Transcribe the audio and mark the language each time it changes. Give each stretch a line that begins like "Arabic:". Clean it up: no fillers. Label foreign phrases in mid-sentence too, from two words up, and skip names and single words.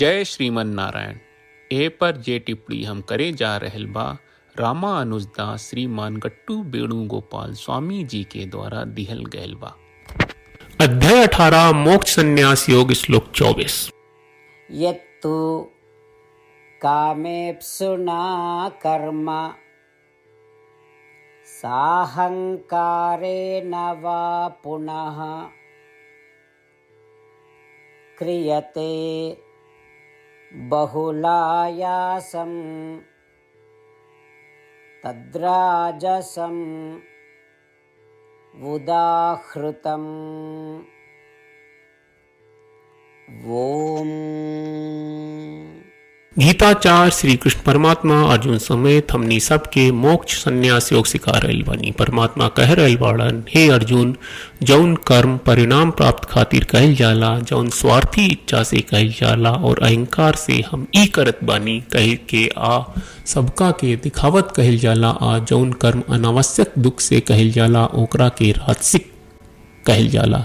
Bhojpuri: जय श्रीमन नारायण। ए पर जे टिप्पणी हम करे जा रहल बा रामानुजदास श्रीमान गट्टू वेणुगोपाल स्वामी जी के द्वारा दिहल गयल बा। अध्याय 18 मोक्ष संन्यास योग श्लोक 24।
Sanskrit: यत्तु कामेप्सुना कर्म साहंकारेण वा पुनः क्रियते बहुलायासं तद्राजसं उदाहृतम्। ओम।
Bhojpuri: गीताचार्य श्री कृष्ण परमात्मा अर्जुन समेत हमनी सबके मोक्ष संन्यास योग सिखा रहल बानी। परमात्मा कह रहल बाड़न, हे अर्जुन, जौन कर्म परिणाम प्राप्त खातिर कहल जाला, जौन स्वार्थी इच्छा से कहल जाला और अहंकार से हम ई करत बानी कह के आ सबका के दिखावत कहल जाला, आ जौन कर्म अनावश्यक दुख से कहल जाला ओकरा के राजसिक कहल जाला।